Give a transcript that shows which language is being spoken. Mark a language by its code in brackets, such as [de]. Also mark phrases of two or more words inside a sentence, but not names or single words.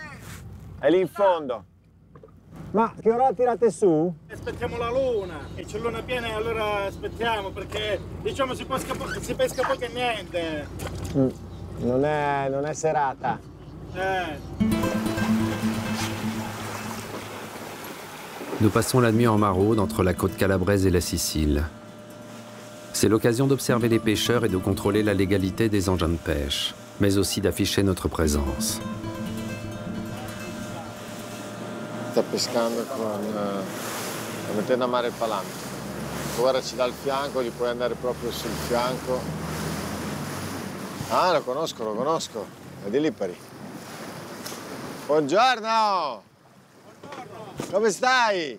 [it] È lì in fondo. Ma che ora la tirate su? Aspettiamo la luna, e c'è luna piena e allora aspettiamo perché diciamo si pesca poco e niente. Non è serata. [fr] Nous passons la nuit en maraude entre la côte calabraise et la Sicile. C'est l'occasion d'observer les pêcheurs et de contrôler la légalité des engins de pêche, mais aussi d'afficher notre présence. [it] Sta pescando con mettendo a mare il palante. Guardaci dal fianco, gli puoi andare proprio sul fianco. Ah, lo conosco. È di Lipari. Buongiorno! Come stai?